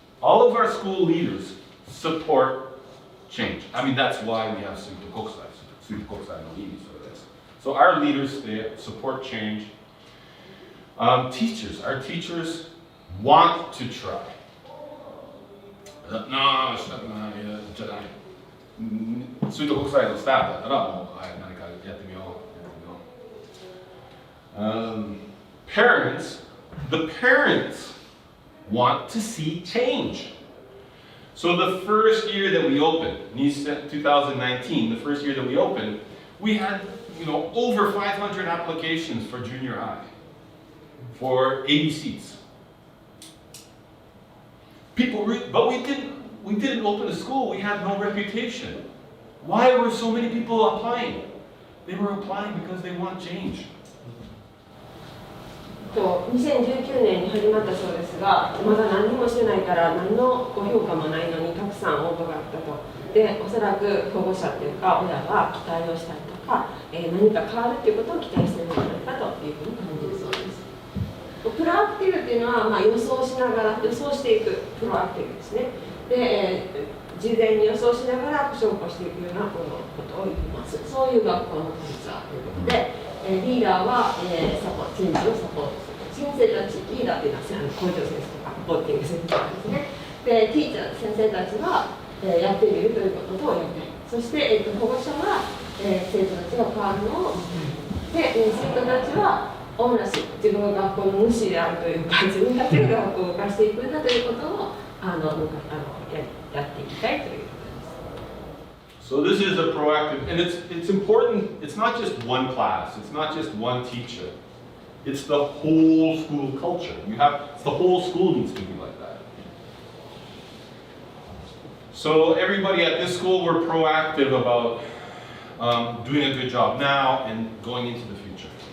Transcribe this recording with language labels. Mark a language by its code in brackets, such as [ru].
[en] All of our school leaders support change. I mean, that's why we have Suito Kokusai. [ja] Suito Kokusai no意味それです。 [en] So our leaders, they support change. Teachers, our teachers want to try. [ja] No, じゃない。 Suito Kokusai のスタッフだったらもう何かやってみよう。 [en] Parents, the parents want to see change. So the first year that we opened, 2019, the first year that we opened, we had over 500 applications for junior high, for 80 seats. but we didn't open a school. We had no reputation. Why were so many people applying? They were applying because they want change. [ja] 2019年に始まったそうですが、まだ何もしてないから何のご評価もないのにたくさん応募があったと。で、おそらく保護者っていうか親が期待をしたりとか、何か変わるっていうことを期待しているんじゃないかというふうに感じるそうです。プロアクティブっていうのは、予想しながら予想していくプロアクティブですね。で、事前に予想しながら証拠していくようなことを言います。そういう学校のカルチャーということで、リーダーは、チェンジをサポートする。先生たち、リーダーっていうのは校長先生とかボッティング先生とかですね。で、ティーチャー、先生たちは、やってみるということとやっている。そして、保護者は、生徒たちが変わるのを見て、生徒たちはオーナーシップ、自分が学校の主であるというか、自分たちが学校を動かしていくんだということをやっていきたいということです。 [en] So this is a proactive, and it's important. It's not just one class. It's not just one teacher. It's the whole school culture. The whole school needs to be like that. So everybody at this school, we're proactive about doing a good job now and going into the future.